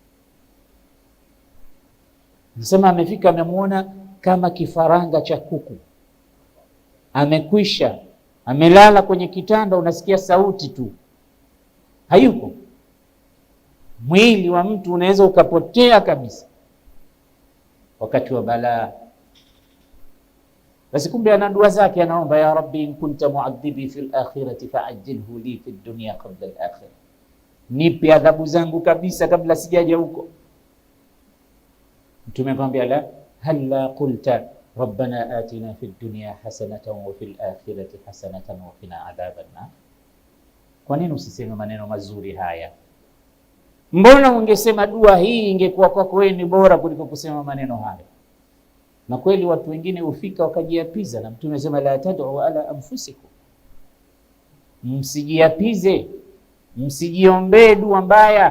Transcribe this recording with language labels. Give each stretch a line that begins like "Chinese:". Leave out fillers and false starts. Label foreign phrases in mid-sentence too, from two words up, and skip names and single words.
Swahili: Nasema amefika, amemuona kama kifaranga cha kuku, amekwisha, amelala kwenye kitanda, unasikia sauti tu, hayupo. Mwili wa mtu unaweza ukapotea kabisa wakati wa balaa. Basi kumbe ana dua zake, anaomba
Arabic: يا رب إن كنت معذبي في الآخرة فعجله لي في الدنيا قبل الآخرة,
Swahili: nipe adhabu zangu kabisa kabla sijaja huko. Mtume akamwambia,
Arabic: لا هلا قلت ربنا آتنا في الدنيا حسنة وفي الآخرة حسنة وقنا عذاب النار.
Swahili: Kwa nini usiseme maneno mazuri haya? Mbona ungesema dua hii ingekuwa kwako wewe ni bora kuliko kusema maneno haya? Na kweli watu wengine hufika wakajiapiza, na Mtume anasema
Arabic: لا تدعوا على أنفسكم,
Swahili: msijiapize, msijiombee dua mbaya.